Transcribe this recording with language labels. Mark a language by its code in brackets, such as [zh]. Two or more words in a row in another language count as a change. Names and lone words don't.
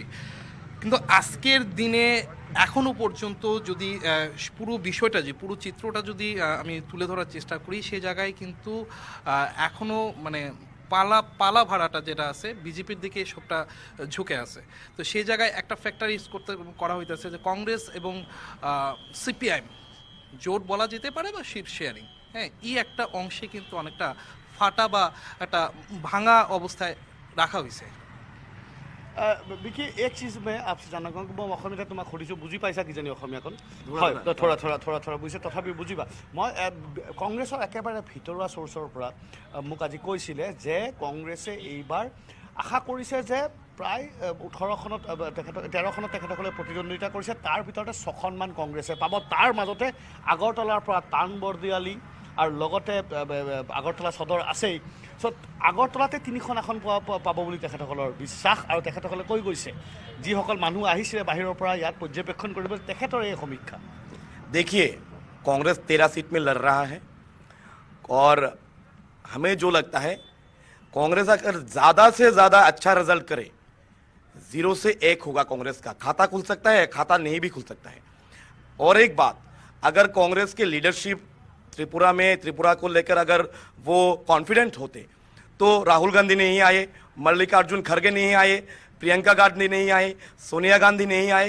[bn] কিন্তু আজকের দিনে এখনও পর্যন্ত যদি পুরো বিষয়টা, যে পুরো চিত্রটা যদি আমি তুলে ধরার চেষ্টা করি, সে জায়গায় কিন্তু এখনও মানে পালা ভাড়াটা যেটা আছে বিজেপির দিকে সবটা ঝুঁকে আছে। তো সেই জায়গায় একটা ফ্যাক্টর ইউজ করা হইতেছে যে কংগ্রেস এবং সিপিআইএম জোট বলা যেতে পারে বা [en] seat sharing, [bn] হ্যাঁ, এই একটা অংশে কিন্তু অনেকটা ফাটা বা একটা ভাঙা অবস্থায় রাখা হয়েছে। [as] বিকি, [hi] एक चीज़ [as] মই আপছে জানা কওঁ, মই অসমীয়াতে তোমাক সুধিছোঁ, বুজি পাইছা কিজানি অসমীয়াখন? হয়, থোৰা বুজিছে, তথাপি বুজিবা। মই কংগ্ৰেছৰ একেবাৰে ভিতৰুৱা চ'ৰ্চৰ পৰা মোক আজি কৈছিলে যে কংগ্ৰেছে এইবাৰ আশা কৰিছে যে প্ৰায় 18খনত 13খনত তেখেতসকলে প্ৰতিদ্বন্দ্বিতা কৰিছে, তাৰ ভিতৰতে 6খনমান কংগ্ৰেছে পাব। তাৰ মাজতে আগৰতলাৰ পৰা টান বৰদিয়ালি আৰু লগতে আগৰতলা সদৰ আছেই। চ' আগৰতলাতে 3খন আসন পাব বুলি তেখেতসকলৰ বিশ্বাস, আৰু তেখেতসকলে কৈ গৈছে যিসকল মানুহ আহিছিলে বাহিৰৰ পৰা ইয়াত পৰ্যবেক্ষণ কৰিব, তেখেতৰ এই সমীক্ষা। [hi] देखिए, कांग्रेस 13 सीट में लड़ रहा है और हमें जो लगता है कांग्रेस अगर ज़्यादा से ज़्यादा अच्छा रिजल्ट करे, 0 से 1 होगा कांग्रेस का, खाता खुल सकता है, खाता नहीं भी खुल सकता है। और एक बात, अगर कांग्रेस के लीडरशिप त्रिपुरा को लेकर अगर वो कॉन्फिडेंट होते तो राहुल गांधी नहीं आए, मल्लिकार्जुन खड़गे नहीं आए, प्रियंका गांधी नहीं आए, सोनिया गांधी नहीं आए।